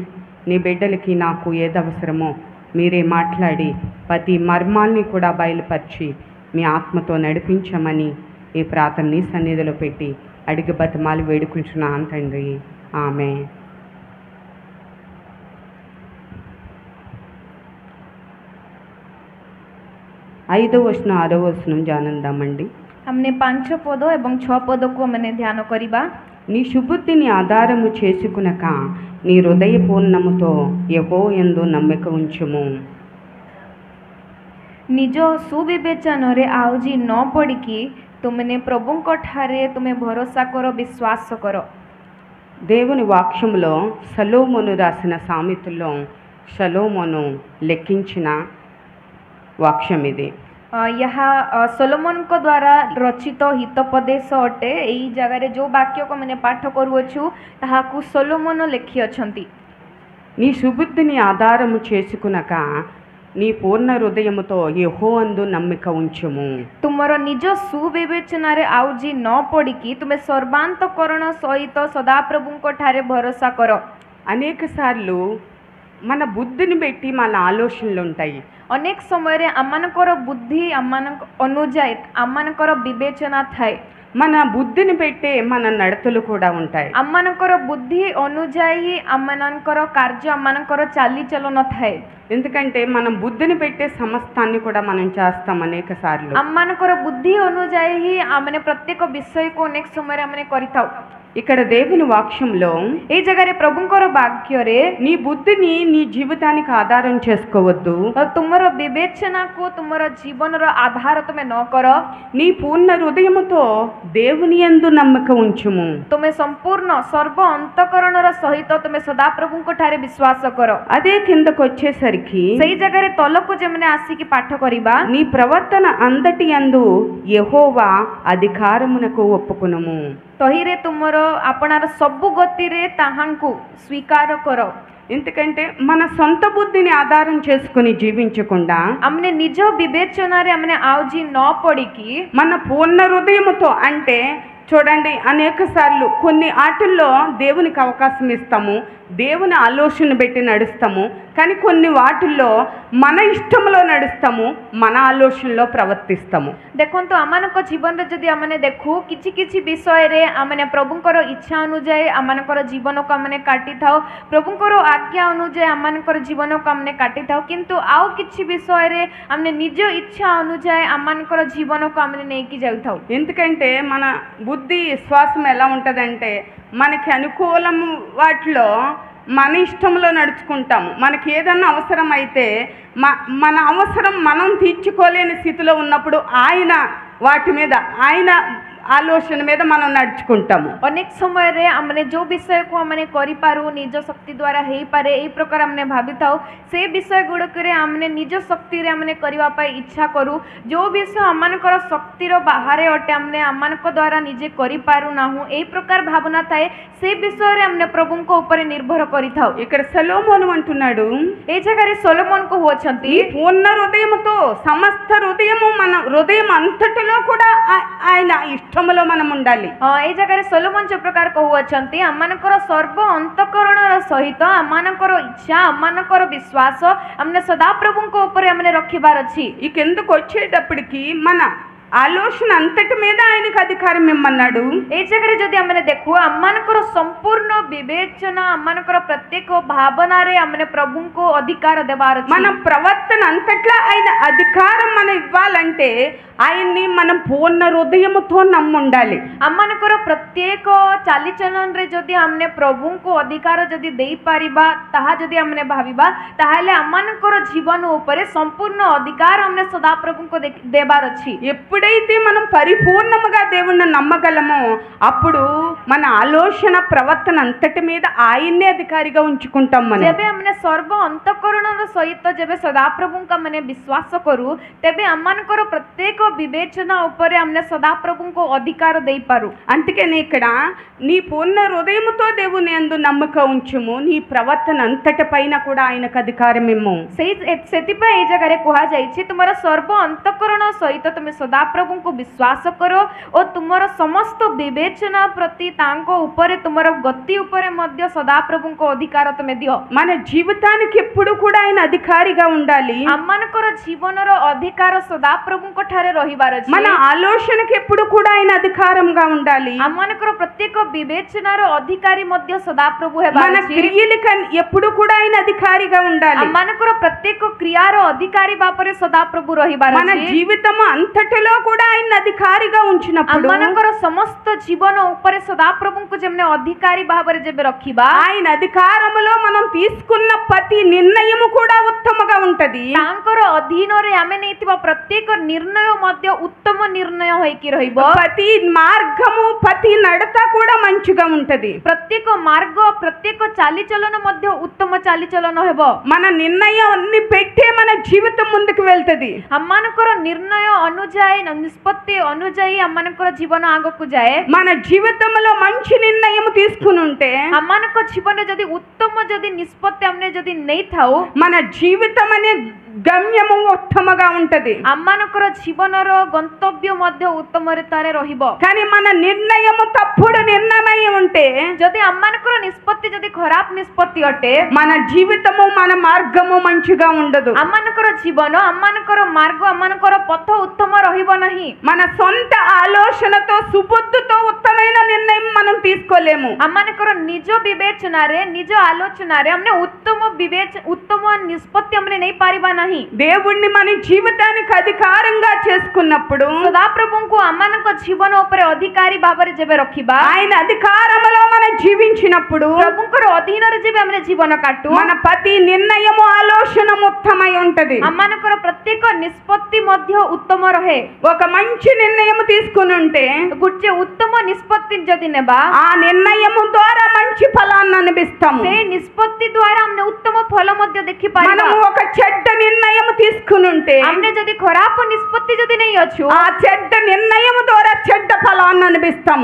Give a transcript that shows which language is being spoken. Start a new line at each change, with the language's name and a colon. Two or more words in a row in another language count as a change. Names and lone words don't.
Telugu: నీ బిడ్డలకి నాకు ఏది అవసరమో మీరే మాట్లాడి ప్రతి మర్మాల్ని కూడా బయలుపరిచి మీ ఆత్మతో నడిపించమని ఈ ప్రార్థన నీ సన్నిధిలో పెట్టి అడిగి బతిమాలి వేడుకుంటున్నాను తండ్రి, ఆమెన్। 5వ వచనం 6వ వచనం ధ్యానిద్దామండి।
Hindi: हमने 5 पद एवं 6
Odia: पदକୁ ଆମେ ଧ୍ୟାନ କରିବା।
Telugu: నీ సుబుద్ధిని ఆధారము చేసుకునక నీ హృదయ పూర్ణముతో యెహోవాయందు నమ్మిక ఉంచుము।
Odia: ନିଜ ସୁବିବେଚନରେ ଆଉଜି ନ ପଡ଼ିକି ତୁମେ ପ୍ରଭୁଙ୍କ ଠାରେ ତୁମେ ଭରସା କର, ବିଶ୍ୱାସ କର।
Telugu: దేవుని వాక్యములో సలోమోను రాసిన సామెతల్లో సలోమోను లెక్కించిన వాక్యం ఇది।
Odia: ଏହା ସଲୋମନଙ୍କ ଦ୍ୱାରା ରଚିତ ହିତୋପଦେଶ ଅଟେ। ଏଇ ଜାଗାରେ ଯେଉଁ ବାକ୍ୟକୁ ମାନେ ପାଠ କରୁଅଛୁ ତାହାକୁ ସଲୋମନ ଲେଖିଅଛନ୍ତି।
Telugu: నీ సుబుద్ధిని ఆధారము చేసుకునక నీ పూర్ణ హృదయముతో యెహోవాయందు నమ్మిక ఉంచుము।
Odia: ତୁମର ନିଜ ସୁବିବେଚନାରେ ଆଉଜି ନ ପଡ଼ିକି ତୁମେ ସର୍ବାନ୍ତକରଣ ସହିତ ସଦାପ୍ରଭୁଙ୍କ ଠାରେ ଭରସା କର।
Telugu: అనేక సార్లు మన బుద్ధిని పెట్టి మన ఆలోచనలు ఉంటాయి।
Odia: ଅନେକ ସମୟରେ ଆମମାନଙ୍କର ବୁଦ୍ଧି ଆମମାନଙ୍କ ଅନୁଯାୟୀ ଆମମାନଙ୍କର ବିବେଚନା ଥାଏ।
Telugu: మన బుద్ధిని పెట్టే మన నడతలు కూడా ఉంటాయి।
Odia: ଆମମାନଙ୍କର ବୁଦ୍ଧି ଅନୁଯାୟୀ ଆମମାନଙ୍କର କାର୍ଯ୍ୟ ଆମମାନଙ୍କର ଚାଲିଚଳନ ଥାଏ।
Telugu: ఎందుకంటే మనం బుద్ధిని పెట్టే సమస్తాన్ని కూడా మనం చేస్తాం అనేక సార్లు।
Odia: ଆମମାନଙ୍କର ବୁଦ୍ଧି ଅନୁଯାୟୀ ହିଁ ଆମେ ପ୍ରତ୍ୟେକ ବିଷୟକୁ ଅନେକ ସମୟରେ ଆମେ କରିଥାଉ।
Telugu: ఇక్కడ దేవుని వాక్యంలో
Odia: এই ଜାଗାରେ ପ୍ରଭୁଙ୍କର ବାକ୍ୟରେ
Telugu: నీ బుద్ధిని నీ జీవితానికి ఆధారం చేసుకోవద్దు,
Odia: ତୁମର ବିବେଚନାକୁ ତୁମର ଜୀବନର ଆଧାର ତୁମେ ନ କର।
Telugu: నీ పూర్ణ హృదయముతో దేవుని యందు నమ్మిక ఉంచుము।
Odia: ତୁମେ ସମ୍ପୂର୍ଣ୍ଣ ସର୍ବ ଅନ୍ତଃକରଣର ସହିତ ତୁମେ ସଦାପ୍ରଭୁଙ୍କ ଠାରେ ବିଶ୍ୱାସ କର।
Telugu: అదే కిందకు వచ్చేసరికి
Odia: ସେଇ ଜାଗାରେ ତଳକୁ ଯେମାନେ ଆସିକି ପାଠ କରିବା,
Telugu: నీ ప్రవర్తన అంతటి యందు యెహోవా అధికారమునకు ఒప్పుకొనుము।
Odia: ତହିଁରେ ତୁମର ଆପଣାର ସବୁ ଗତିରେ ତାହାଙ୍କୁ ସ୍ୱୀକାର କର।
Telugu: ఎందుకంటే మన సొంత బుద్ధిని ఆధారం చేసుకుని జీవించకుండా
Odia: ଆମେ ନିଜ ବିବେଚନାରେ ଆମେ ଆଉଜି ନ ପଡ଼ିକି
Telugu: మన పూర్ణ హృదయముతో, అంటే చూడండి అనేక సార్లు కొన్ని ఆటల్లో దేవునికి అవకాశం ఇస్తాము, దేవుని ఆలోచన పెట్టి నడుస్తాము, కానీ కొన్ని వాటిల్లో మన ఇష్టంలో నడుస్తాము, మన ఆలోచనలో ప్రవర్తిస్తాము।
Odia: ଦେଖନ୍ତୁ ଆମମାନଙ୍କ ଜୀବନରେ ଯଦି ଆମେ ଦେଖୁ କିଛି କିଛି ବିଷୟରେ ଆମେ ପ୍ରଭୁଙ୍କର ଇଚ୍ଛା ଅନୁଯାୟୀ ଆମମାନଙ୍କର ଜୀବନକୁ ଆମେ କାଟିଥାଉ, ପ୍ରଭୁଙ୍କର ଆଜ୍ଞା ଅନୁଯାୟୀ ଆମମାନଙ୍କର ଜୀବନକୁ ଆମେ କାଟିଥାଉ, କିନ୍ତୁ ଆଉ କିଛି ବିଷୟରେ ଆମେ ନିଜ ଇଚ୍ଛା ଅନୁଯାୟୀ ଆମମାନଙ୍କର ଜୀବନକୁ ଆମେ ନେଇକି ଯାଉଥାଉ।
Telugu: ఎందుకంటే మన బుద్ధి విశ్వాసం ఎలా ఉంటుందంటే మనకి అనుకూలం వాటిలో మన ఇష్టంలో నడుచుకుంటాము। మనకి ఏదన్నా అవసరం అయితే మన అవసరం మనం తీర్చుకోలేని స్థితిలో ఉన్నప్పుడు ఆయన వాటి మీద ఆయన ఆలోచన మీద మనం నడుచుకుంటాము।
Odia: ଅନେକ ସମୟରେ ଆମେ ଯେଉଁ ବିଷୟକୁ ଆମେ କରିପାରୁ ନିଜ ଶକ୍ତି ଦ୍ୱାରା ହେଇପାରେ ଏଇ ପ୍ରକାର ଆମେ ଭାବିଥାଉ। ସେ ବିଷୟ ଗୁଡ଼ିକରେ ଆମେ ନିଜ ଶକ୍ତିରେ ଆମେ କରିବା ପାଇଁ ଇଚ୍ଛା କରୁ। ଯେଉଁ ବିଷୟ ଆମମାନଙ୍କର ଶକ୍ତିର ବାହାରେ ଅଟେ ଆମେ ଆମମାନଙ୍କ ଦ୍ୱାରା ନିଜେ କରିପାରୁନାହୁଁ, ଏଇ ପ୍ରକାର ଭାବନା ଥାଏ। ସେ ବିଷୟରେ ଆମେ ପ୍ରଭୁଙ୍କ ଉପରେ ନିର୍ଭର କରିଥାଉ।
Telugu: ఇక్కడ సలోమోను అంటున్నాడు,
Odia: ଏଇ ଜାଗାରେ ସଲୋମନ କହୁଅଛନ୍ତି,
Telugu: పూర్ణ హృదయముతో సమస్త హృదయము మన హృదయం అంతటిలో కూడా ఆయన ఇష్ట ఇష్టములో మనం ఉండాలి.
Odia: ଏଇ ଜାଗାରେ ସୋଲୋମନ ଯୋଉ ପ୍ରକାର କହୁଅଛନ୍ତି ଆମମାନଙ୍କର ସର୍ବ ଅନ୍ତଃକରଣର ସହିତ ଆମମାନଙ୍କର ଇଚ୍ଛା ଆମମାନଙ୍କର ବିଶ୍ୱାସ ଆମେ ସଦାପ୍ରଭୁଙ୍କ ଉପରେ ଆମେ ରଖିବାର ଅଛି.
Telugu: ఈ కిందకు వచ్చేటప్పటికి మన ఆలోచన అంతటి మీద ఆయనకు అధికారం ఇమ్మన్నాడు.
Odia: ଏଇ ଜାଗାରେ ଯଦି ଆମେ ଦେଖୁ ଆମମାନଙ୍କର ସମ୍ପୂର୍ଣ୍ଣ ବିବେଚନା ଆମମାନଙ୍କର ପ୍ରତ୍ୟେକ ଭାବନାରେ ଆମେ ପ୍ରଭୁଙ୍କୁ ଅଧିକାର ଦେବାର ଅଛି.
Telugu: మన ప్రవర్తన అంతట్లా ఆయన అధికారం మనం ఇవ్వాలంటే ఆయన్ని మనం పూర్ణ హృదయముతో నమ్ముండాలి.
Odia: ଆମମାନଙ୍କର ପ୍ରତ୍ୟେକ ଚାଲିଚଳନରେ ଯଦି ଆମେ ପ୍ରଭୁଙ୍କୁ ଅଧିକାର ଯଦି ଦେଇପାରିବା ତାହା ଯଦି ଆମେ ଭାବିବା ତାହେଲେ ଆମମାନଙ୍କର ଜୀବନ ଉପରେ ସମ୍ପୂର୍ଣ୍ଣ ଅଧିକାର ଆମେ ସଦାପ୍ରଭୁଙ୍କୁ ଦେବାର ଅଛି.
Telugu: ఎప్పుడైతే మనం పరిపూర్ణముగా దేవుణ్ణి నమ్మగలమో అప్పుడు మన ఆలోచన ప్రవర్తన అంతటి మీద ఆయన్నే అధికారిగా ఉంచుకుంటాం. మనం
Odia: ଯେବେ ଆମେ ସର୍ବ ଅନ୍ତଃକରଣର ସହିତ ଯେବେ ସଦାପ୍ରଭୁଙ୍କୁ ଆମେ ବିଶ୍ୱାସ କରୁ ତେବେ ଆମମାନଙ୍କର ପ୍ରତ୍ୟେକ వివేచన ଉପରେ ଆମେ సదాప్రభుଙ୍କୁ ଅଧିକାର ଦେଇପାରୁ.
Telugu: అందుకని ఇక్కడ నీ పూర్ణ హృదయముతో దేవుని యందు నమ్మక ఉంచుము, నీ ప్రవర్తన అంతటి పైన కూడా ఆయనకు అధికారం ఇమ్ము.
Odia: ସେଥିପାଇଁ ଏଇ ଜାଗାରେ କୁହାଯାଇଛି ତୁମର ସର୍ବ ଅନ୍ତଃକରଣ ସହିତ ତୁମେ ସଦାପ୍ରଭୁଙ୍କୁ ବିଶ୍ୱାସ କର ଓ ତୁମର ସମସ୍ତ ବିବେଚନା ପ୍ରତି ତାଙ୍କ ଉପରେ ତୁମର ଗତି ଉପରେ ମଧ୍ୟ ସଦାପ୍ରଭୁଙ୍କ ଅଧିକାର ତୁମେ ଦିଅ.
Telugu: మన జీవితానికి ఎప్పుడు కూడా ఆయన అధికారిగా ఉండాలి.
Odia: ଆମମାନଙ୍କର ଜୀବନର ଅଧିକାର ସଦାପ୍ରଭୁଙ୍କ ଠାରେ ରହିବାର ଅଛି.
Telugu: మన ఆలోచనకి ఎప్పుడు కూడా ఆయన అధికారంగా ఉండాలి.
Odia: ଆମମାନଙ୍କର ପ୍ରତ୍ୟେକ ବିବେଚନାର ଅଧିକାରୀ ମଧ୍ୟ ସଦାପ୍ରଭୁ ହେବାର
Telugu: మన
Odia: ଅଛି.
Telugu: క్రియలకు ఎప్పుడు కూడా ఆయన అధికారిగా ఉండాలి.
Odia: ଆମମାନଙ୍କର ପ୍ରତ୍ୟେକ କ୍ରିୟାର ଅଧିକାରୀ ଭାବରେ ସଦାପ୍ରଭୁ ରହିବାର
Telugu: మన
Odia: ଅଛି.
Telugu: జీవితం అంతటిలో కూడా ఆయన అధికారిగా ఉంచినప్పుడు
Odia: ଆମମାନଙ୍କର ସମସ୍ତ ଜୀବନ ଉପରେ ସଦାପ୍ରଭୁଙ୍କୁ ଯେମିତି ଅଧିକାରୀ ଭାବରେ ଯେବେ ରଖିବା
Telugu: ఆయన అధికారములో మనం తీసుకున్న ప్రతి నిర్ణయము కూడా ఉత్తమగా ఉంటది.
Odia: ତାଙ୍କର ଅଧୀନରେ ଆମେ ନେଇଥିବା ପ୍ରତ୍ୟେକ ନିର୍ଣ୍ଣୟ ମଧ୍ୟ ଉତ୍ତମ ନିର୍ଣ୍ଣୟ ହୋଇକି ରହିବ.
Telugu: ప్రతి మార్గము ప్రతి నడత కూడా మంచిగా ఉంటది.
Odia: ପ୍ରତ୍ୟେକ ମାର୍ଗ ପ୍ରତ୍ୟେକ ଚାଲିଚଳନ ମଧ୍ୟ ଉତ୍ତମ ଚାଲିଚଳନ ହେବ.
Telugu: మన నిర్ణయం అన్ని పెట్టే మన జీవితం ముందుకు వెళ్తది.
Odia: ଆମମାନଙ୍କର ନିର୍ଣ୍ଣୟ ଅନୁଯାୟୀ ନିଷ୍ପତ୍ତି ଅନୁଯାୟୀ ଆମମାନଙ୍କର ଜୀବନ ଆଗକୁ ଯାଏ.
Telugu: మన జీవితంలో మంచి నిర్ణయం తీసుకుని ఉంటే
Odia: ଆମମାନଙ୍କ ଜୀବନରେ ଯଦି ଉତ୍ତମ ଯଦି ନିଷ୍ପତ୍ତି ଆମେ ଯଦି ନେଇଥାଉ
Telugu: మన జీవితం అనే గమ్యము ఉత్తమగా ఉంటది.
Odia: ଆମମାନଙ୍କର ଜୀବନର ଗନ୍ତବ୍ୟ ମଧ୍ୟ ଉତ୍ତମତାରେ ରହିବ.
Telugu: కానీ మన నిర్ణయము తప్పుడు నిర్ణయం ఉంటే
Odia: ଯଦି ଆମମାନଙ୍କର ନିଷ୍ପତ୍ତି ଯଦି ଖରାପ ନିଷ୍ପତ୍ତି ଅଟେ
Telugu: మన జీవితము మన మార్గము మంచిగా ఉండదు.
Odia: ଆମମାନଙ୍କର ଜୀବନ ଆମମାନଙ୍କର ମାର୍ଗ ଆମମାନଙ୍କର ପଥ ଉତ୍ତମ ରହିବ ନାହିଁ.
Telugu: మన సొంత ఆలోచనతో సుబుద్ధితో ఉత్తమైన నిర్ణయం మనం తీసుకోలేము.
Odia: ଆମମାନଙ୍କର ନିଜ ବିବେଚନାରେ ନିଜ ଆଲୋଚନାରେ ଆମେ ଉତ୍ତମ ନିଷ୍ପତ୍ତି ଆମେ ନେଇପାରିବା ନାହିଁ.
Telugu: దేవుణ్ణి మన జీవితానికి అధికారంగా చేసుకున్నప్పుడు
Odia: ସଦାପ୍ରଭୁଙ୍କୁ ଆମମାନଙ୍କ ଜୀବନ ଉପରେ ଅଧିକାରୀ ଭାବରେ ଯେବେ ରଖିବା
Telugu: ఆయన అధికారములో మనం జీవించినప్పుడు
Odia: ପ୍ରଭୁଙ୍କର ଅଧୀନରେ ଯେବେ ଆମେ ଜୀବନ କାଟୁ
Telugu: మన ప్రతి నిర్ణయము ఆలోచన ఉత్తమై ఉంటది.
Odia: ଆମମାନଙ୍କର ପ୍ରତ୍ୟେକ ନିଷ୍ପତ୍ତି ମଧ୍ୟ ଉତ୍ତମ ରହେ.
Telugu: ఒక మంచి నిర్ణయం తీసుకుని ఉంటే
Odia: ଗୋଟେ ଉତ୍ତମ ନିଷ୍ପତ୍ତି ଯଦି ନେବା
Telugu: ఆ నిర్ణయము ద్వారా మంచి ఫలాన్ని అనుభవిస్తాము.
Odia: ସେ ନିଷ୍ପତ୍ତି ଦ୍ୱାରା ଆମେ ଉତ୍ତମ ଫଳ ମଧ୍ୟ ଦେଖିପାରିବା.
Telugu: మనం ఒక చెడ్డ నిర్ణయం తీసుకుని ఉంటే
Odia: ଆମେ ଯଦି ଖରାପ ନିଷ୍ପତ୍ତି ଯଦି ନେଇଅଛୁ
Telugu: ఆ చెడ్డ నిర్ణయం ద్వారా చెడ్డ ఫలాన్ని అనుభవిస్తాము.